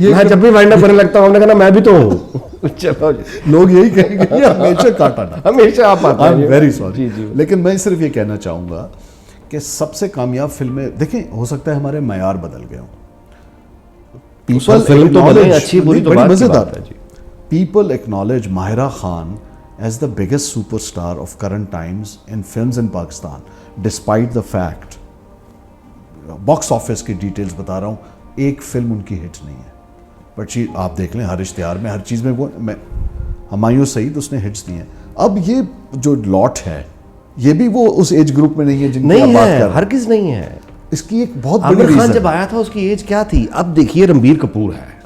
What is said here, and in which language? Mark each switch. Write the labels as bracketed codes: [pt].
[ur] میں جب بھی وائنڈ اپ کرنے لگتا ہوں, ہم نے کہا میں بھی تو ہوں. چلو لوگ یہی کہیں گے یہ ہمیشہ کاٹا نا, ہمیشہ آپ آتے ہیں. [en] Very sorry. [ur] لیکن میں صرف یہ کہنا چاہوں گا کہ سب سے کامیاب فلمیں دیکھیں, ہو سکتا ہے ہمارے معیار بدل گئے ہوں. فلم تو بنے اچھی بری تو بات کی بات ہے جی. [en] People acknowledge Mahira Khan as the biggest superstar of current times in films in Pakistan, despite the fact, box office [ur] کی ڈیٹیلز بتا رہا ہوں, ایک فلم ان کی ہٹ نہیں ہے. بٹ آپ دیکھ لیں ہر اشتہار میں ہر چیز میں وہ ہمایوں سعید اس نے ہٹس دی ہیں. اب یہ جو لاٹ ہے یہ بھی وہ اس ایج گروپ میں نہیں ہے جن کی آپ بات کر رہے ہیں, ہرگز نہیں ہے. اس کی ایک بہت عامر بڑی خان ریزن جب آیا تھا اس کی ایج کیا تھی؟ اب دیکھیے رنبیر کپور ہے,